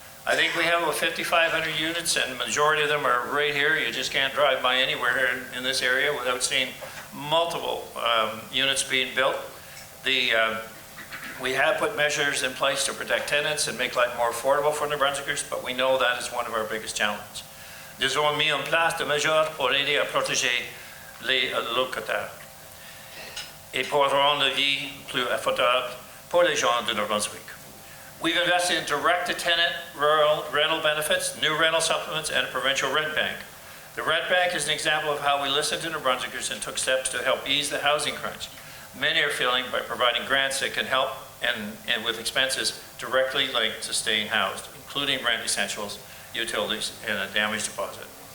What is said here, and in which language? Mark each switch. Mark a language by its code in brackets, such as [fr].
[en] I think we have about 5,500 units, and the majority of them are right here. You just can't drive by anywhere in this area without seeing multiple units being built. We have put measures in place to protect tenants and make life more affordable for New Brunswickers, but we know that is one of our biggest challenges. [fr] Nous avons mis en place des mesures pour aider à protéger les locataires et pour rendre la vie plus affordable pour les gens de New Brunswick. [en] We've invested in direct-to-tenant rural rental benefits, new rental supplements, and a provincial rent bank. The rent bank is an example of how we listened to New Brunswickers and took steps to help ease the housing crunch. Many are feeling by providing grants that can help and with expenses directly linked to staying housed, including rent essentials, utilities, and a damage deposit.